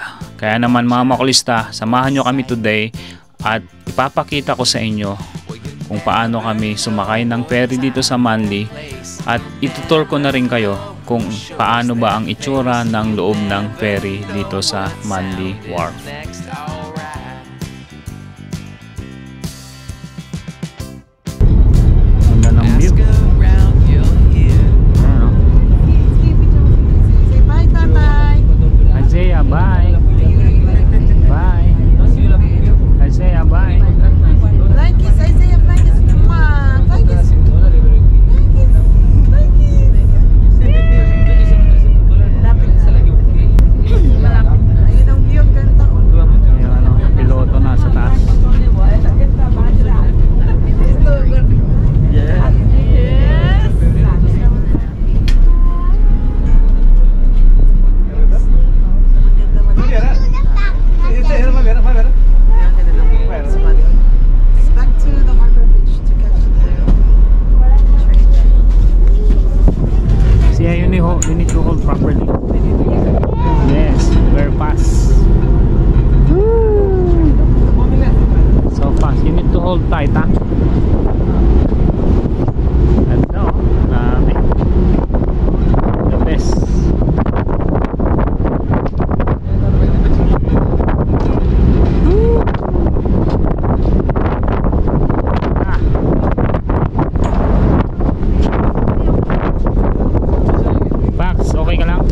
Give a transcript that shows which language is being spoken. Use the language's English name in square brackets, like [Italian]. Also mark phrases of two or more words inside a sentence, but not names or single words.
[Filipino] Kaya naman mga makulista, samahan nyo kami today at ipapakita ko sa inyo kung paano kami sumakay ng ferry dito sa Manly at itutur ko na rin kayo kung paano ba ang itsura ng loob ng ferry dito sa Manly Wharf. Ganda ng view. [English] Say bye, Tatay. Isaiah, bye. Bye. Isaiah, bye. Fly kiss, Isaiah, fly kiss. Mwah. Fly kiss. Fly kiss. [Filipino] Lapit sa lagi. Malapit. Ayun ang view, ang ganda. Yung piloto nasa taas. [English] Yes. Back to the Harbour Bridge to catch the train. See, you need to hold properly. Yes, very fast. So fast. You need to hold tight, ha? [Filipino] Ganda, oh. Grabe. [English] The best. [Filipino] Pax, okay ka lang?